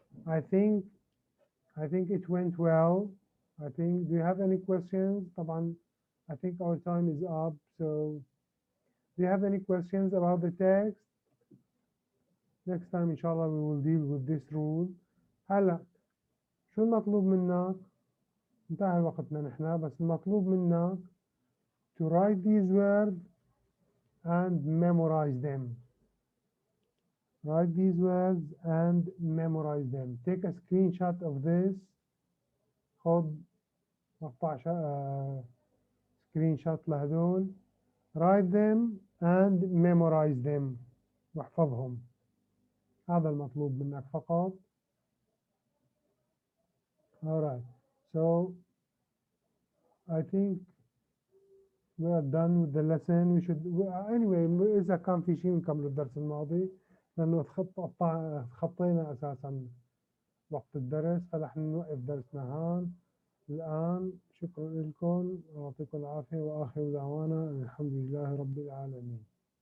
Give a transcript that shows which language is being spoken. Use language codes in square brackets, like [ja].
[en] I think it went well. do you have any questions? [ar] طبعا [en] I think our time is up, so do you have any questions about the text? Next time inshallah we will deal with this rule. [ar] هلا شو المطلوب منك؟ انتهى وقتنا نحن، بس المطلوب منك [en] to write these words and memorize them. Write these words and memorize them. Take a screenshot of this. [ar] خد مقطع screenshot لهدول. [en] Write them and memorize them. [ar] واحفظهم. هذا المطلوب منك فقط. [en] Alright. So I think we are done with the lesson. We should anyway [ar] إذا كان في شيء نكمل الدرس الماضي، لأنه تخطينا أساسا وقت الدرس، فنحن نوقف درسنا هون الآن. شكرا لكم ويعطيكم العافية، وآخر دعوانا الحمد لله رب العالمين.